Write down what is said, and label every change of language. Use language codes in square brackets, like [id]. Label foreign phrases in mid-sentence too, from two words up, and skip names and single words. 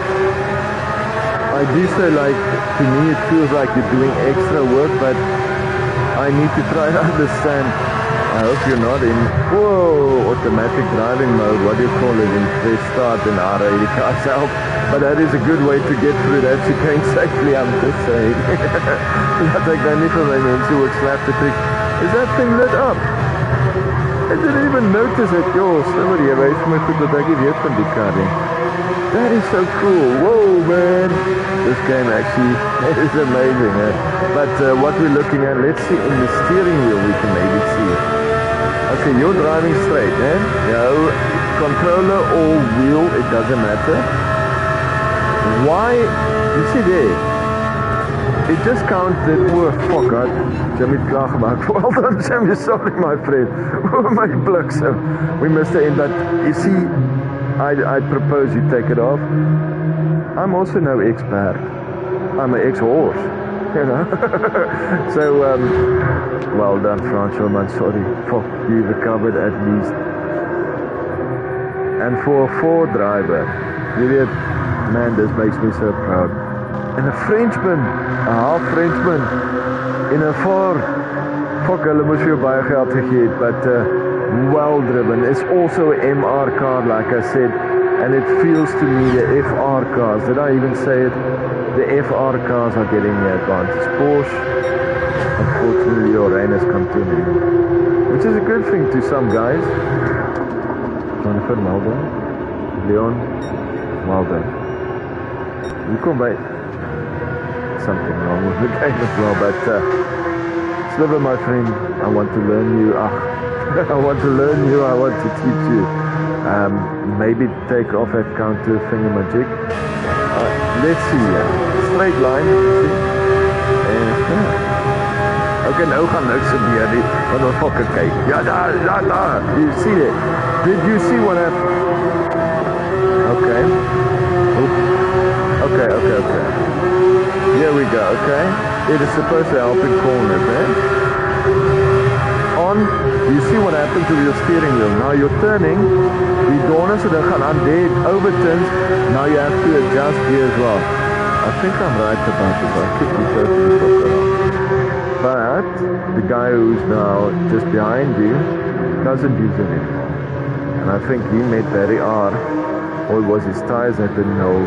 [en] I do say, like, to me it feels like you're doing extra work, but I need to try to understand. I hope you're not in, whoa, automatic driving mode, what do you call it, in press start and RA, the car's out. But that is a good way to get through that chicane safely, I'm just saying. [af] Dat ek dan nie vir my mense ook slap te trek. [en] Is that thing lit up? I didn't even notice it. Yo, Sliver, [af] jy wys my goed dat ek nie weet van die kar nie. [en] That is so cool. Whoa, man. This game actually is amazing. But what we're looking at, let's see in the steering wheel we can maybe see. Okay, you're driving straight, eh? No, controller or wheel, it doesn't matter. Why? You see there? It just counted. Oh, fuck, Jimmy [af] het klaar gemaakt. [en] Well done, Jimmy. Sorry, my friend. Oh, my plugs. We missed the end, but you see, I propose you take it off. I'm also no expert. I'm an ex-horse, you know. So, well done, Francois, man. Sorry. Fuck, you recovered at least. And for a Ford driver, you weet, man, this makes me so proud. And a Frenchman, a half Frenchman, in a Ford. Fuck, [af] hulle moes vir baie geld gegee het, [en] but well driven. It's also an MR car, like I said, and it feels to me the FR cars, did I even say it? The FR cars are getting the advantage. Porsche, unfortunately, your reign is continuing, which is a good thing to some guys. Jonathan, well done. Leon, well done. You come by something wrong with the game as well, but Sliver, my friend, I want to learn you. I want to learn you. I want to teach you. Maybe take off that counter thingamajig. Let's see. Straight line. [af] Okay, nou gaan niks gebeur nie. Want ons fucking kyk. Ja, daar. [en] You see it? Did you see what happened? Okay. Okay. Here we go, okay? It is supposed to help in corners, eh? On, you see what happens with your steering wheel. Now you're turning, die donors so they [af] gaan aan [en] dead overturns. Now you have to adjust here as well. I think I'm right about this. I could be totally fucked around. But the guy who's now just behind you doesn't use it anymore. And I think he made Barry R, or it was his tires that didn't hold.